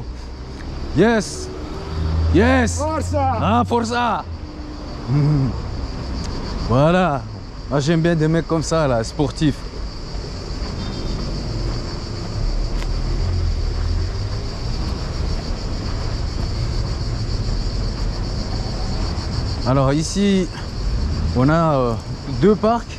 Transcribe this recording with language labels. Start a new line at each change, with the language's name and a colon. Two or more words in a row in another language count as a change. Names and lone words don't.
English: Yes. Yes.
Italian: Forza. Ah, forza.
French: Voilà. Moi, j'aime bien des mecs comme ça, là, sportifs. Alors ici, on a deux parcs.